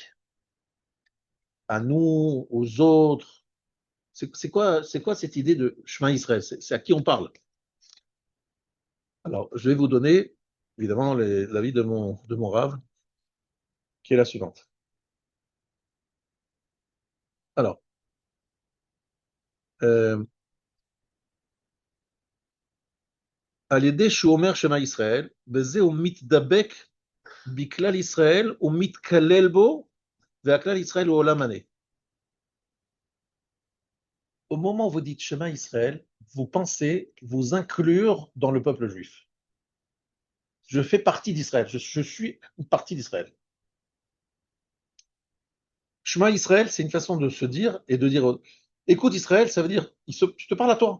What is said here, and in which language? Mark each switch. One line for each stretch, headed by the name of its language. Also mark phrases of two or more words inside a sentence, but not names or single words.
French: À nous, aux autres? C'est quoi cette idée de
Hebrew: שמע ישראל?
French: C'est à qui on parle? Alors, je vais vous donner, évidemment, l'avis de mon rave, qui est la suivante. Alors,
Hebrew: על ידי שהוא אומר שמע ישראל, בזה הוא מתדבק בכלל ישראל, הוא מתכלל בו, והכלל ישראל הוא עולם מלא.
French: Au moment où vous dites
Hebrew: שמע ישראל,
French: vous pensez vous inclure dans le peuple juif. Je fais partie d'Israël, je suis une partie d'Israël.
Hebrew: שמע ישראל,
French: c'est une façon de se dire et de dire écoute Israël, ça veut dire je te parle à toi.